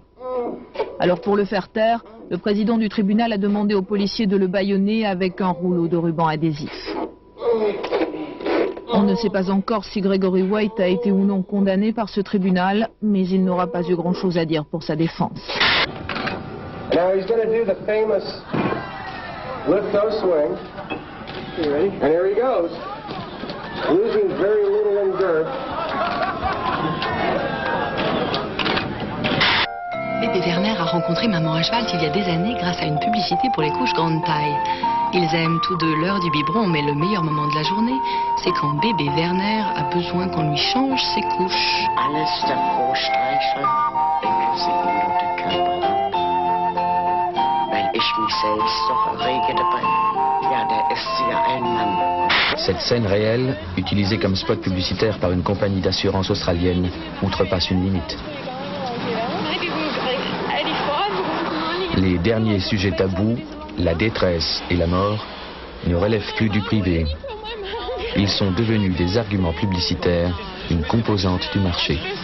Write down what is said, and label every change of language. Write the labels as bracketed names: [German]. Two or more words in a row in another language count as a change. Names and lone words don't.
[French] Alors pour le faire taire, le président du tribunal a demandé aux policiers de le bâillonner avec un rouleau de ruban adhésif. On ne sait pas encore si Gregory White a été ou non condamné par ce tribunal, mais il n'aura pas eu grand-chose à dire pour sa défense. [English] Now he's going to do the famous lift-o swing. And here he goes. Losing very little in girth. [French] Bébé Werner a rencontré Maman à cheval il y a des années grâce à une publicité pour les couches grande taille. Ils aiment tous deux l'heure du biberon, mais le meilleur moment de la journée, c'est quand Bébé Werner a besoin qu'on lui change ses couches. [German] Alles davor streicheln, denken Sie nur der Körper ab. Weil ich mich selbst doch errege dabei. Ja, der ist ja ein Mann. [French] Cette scène réelle, utilisée comme spot publicitaire par une compagnie d'assurance australienne, outrepasse une limite. Les derniers sujets tabous, la détresse et la mort, ne relèvent plus du privé. Ils sont devenus des arguments publicitaires, une composante du marché.